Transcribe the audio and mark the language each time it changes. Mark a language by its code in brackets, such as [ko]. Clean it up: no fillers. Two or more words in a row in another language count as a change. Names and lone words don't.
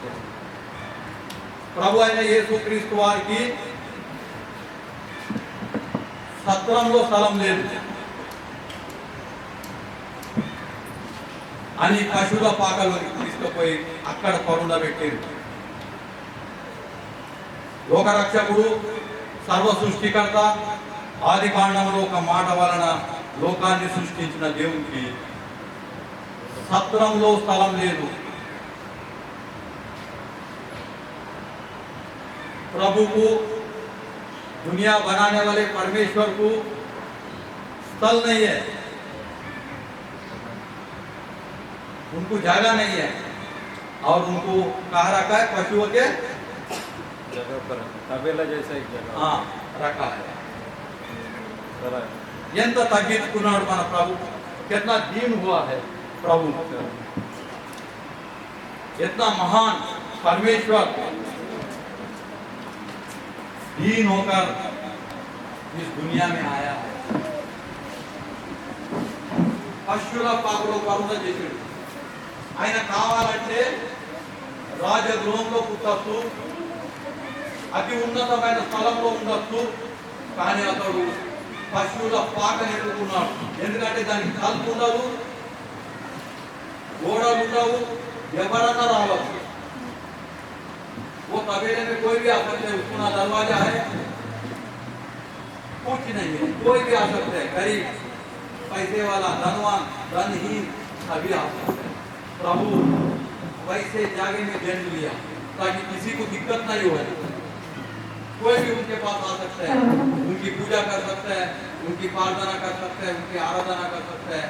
[te] ప్రభు అయిన యేసుక్రీస్తు వారికి సత్రంలో స్థలం లేదు అని పశువుల పాకలోకి తీసుకుపోయి అక్కడ పరుండబెట్టారు। లోకరక్షకుడు, సర్వ సృష్టికర్త, ఆది కాండంలో ఒక మాట వలన లోకాన్ని సృష్టించిన దేవునికి సత్రంలో స్థలం లేదు। [hi] प्रभु को, दुनिया बनाने वाले परमेश्वर को स्थल नहीं है, उनको जगह नहीं है और उनको कहाँ रखा है? पशुओं के जगह पर तबेला जैसा एक जगह हाँ रखा है। [te] ఎంత తగ్గించుకున్నాడు మన ప్రభు, [hi] कितना दीन हुआ है प्रभु, इतना महान परमेश्वर दीन होकर इस दुनिया में आया है। [te] పశువుల పాకలో పరుండ చేశాడు। ఆయన కావాలంటే రాజగృహంలో పుట్టచ్చు, అతి ఉన్నతమైన స్థలంలో ఉండొచ్చు, కానీ అతడు పశువుల పాకని ఎన్నుకున్నాడు। ఎందుకంటే దానికి తలుపు ఉండదు, గోడలు ఉండవు, ఎవరన్నా రావచ్చు। [hi] वो तबेले में कोई भी आ सकते है, उसको ना दरवाजा है, कुछ नहीं है, कोई भी आ सकते है। गरीब, पैसे वाला, धनवान, धनहीन सभी आ सकते हैं। प्रभु वैसे जागे में जन्म लिया ताकि किसी को दिक्कत नहीं हो, कोई भी उनके पास आ सकता है, उनकी पूजा कर सकता है, उनकी प्रार्थना कर सकता है, उनकी आराधना कर सकता है।